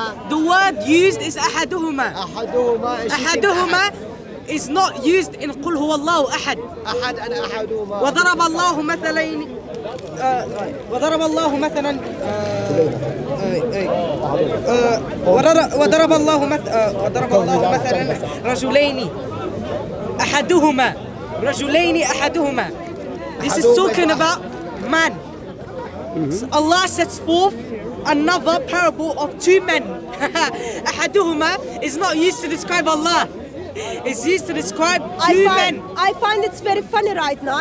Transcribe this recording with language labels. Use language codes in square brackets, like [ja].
[en] The word used is أحدهما. أحدهما is not used in [ar] قل هو الله أحد. وضرب الله مثلين. وضرب الله مثلا. وضرب الله مثلا رجلين أحدهما. رجلين أحدهما. [en] This is talking about man. So Allah sets forth another parable of two men. أحدهما is not used to describe Allah. It's used to describe two men. I find it's very funny right now.